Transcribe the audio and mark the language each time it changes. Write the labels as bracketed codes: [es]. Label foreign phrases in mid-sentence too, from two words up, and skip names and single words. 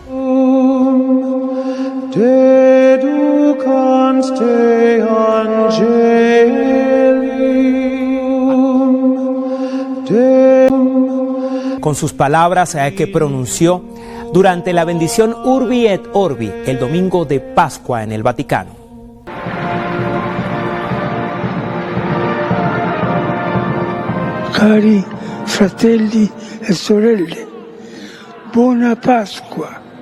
[es] Con sus palabras que pronunció durante la bendición Urbi et Orbi, el domingo de Pascua en el Vaticano. [it] Cari fratelli e sorelle, buona Pasqua.